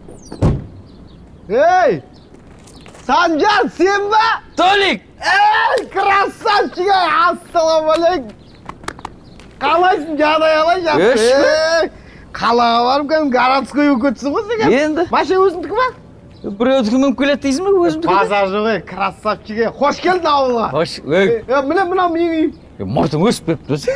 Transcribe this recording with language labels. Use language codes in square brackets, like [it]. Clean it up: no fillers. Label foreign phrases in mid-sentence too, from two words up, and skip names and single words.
[kk] Ey! Sancar sen mi? Толик! Ey krasavчик! Assalamualeykum. Қалайсың, жағдай қалай? Қалаға барып кәдім городской өкетсің ғой сен? Енді? Машина өзіңдікі ма? Біреудікі мүмкін келеді дейсің бе өзімдікі? Базар жоқ ей, красавчик. Қош келдің ауылға. Қош. Міне менің үйім. Мұртың өсіп кетті өзі.